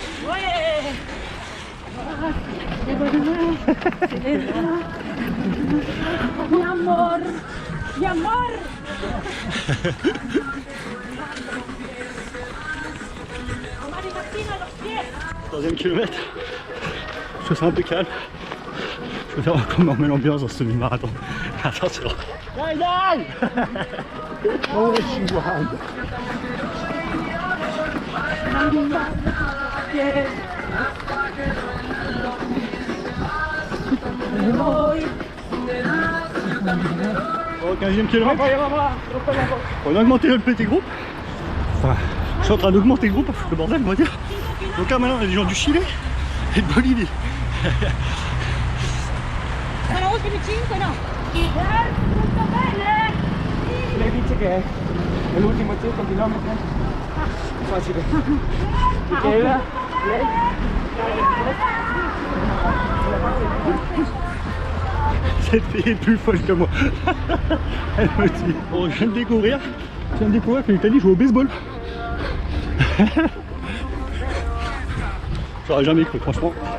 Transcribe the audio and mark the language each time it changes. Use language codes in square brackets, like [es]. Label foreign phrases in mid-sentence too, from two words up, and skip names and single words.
[es] Mi amor, mi amor. [it] Domani mattina lo spiego. [fr] 3e kilomètre. Je trouve ça un peu calme. Je vais faire comment on met l'ambiance dans ce semi-marathon. Attention. Aïe aïe. Oh, je suis wild. Au 15e kilomètre. On a augmenté le petit groupe. Enfin, je suis en train d'augmenter le groupe, le bordel, on va dire. Donc là maintenant on a des gens du Chili et de Bolivie. [it] Sono ultimi 5, no? Tutto bene? Lei dice che è l'ultimo 5 km? Facile. Michela, lei? [fr] Cette fille est plus folle que moi. Elle me dit, bon, je viens de découvrir qu'en Italie je joue au baseball. J'aurais jamais cru, franchement.